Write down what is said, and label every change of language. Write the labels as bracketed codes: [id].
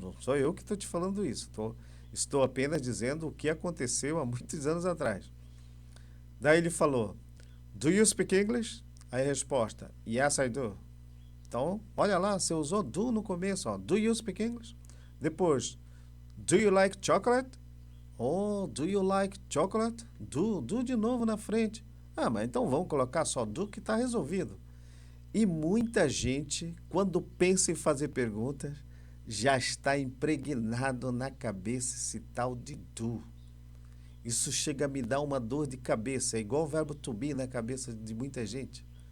[pt] Não sou eu que estou te falando isso. Estou apenas dizendo o que aconteceu há muitos anos atrás. Daí ele falou, [en] do you speak English? [pt] Aí a resposta, [en] yes, I do. [pt] Então, olha lá, você usou do no começo, ó. [en] Do you speak English? [pt] Depois, [en] Do you like chocolate? Oh, do you like chocolate? [pt] Do de novo na frente. Ah, mas então vamos colocar só do que está resolvido. E muita gente, quando pensa em fazer perguntas, já está impregnado na cabeça esse tal de do. Isso chega a me dar uma dor de cabeça, é igual o verbo to be na cabeça de muita gente.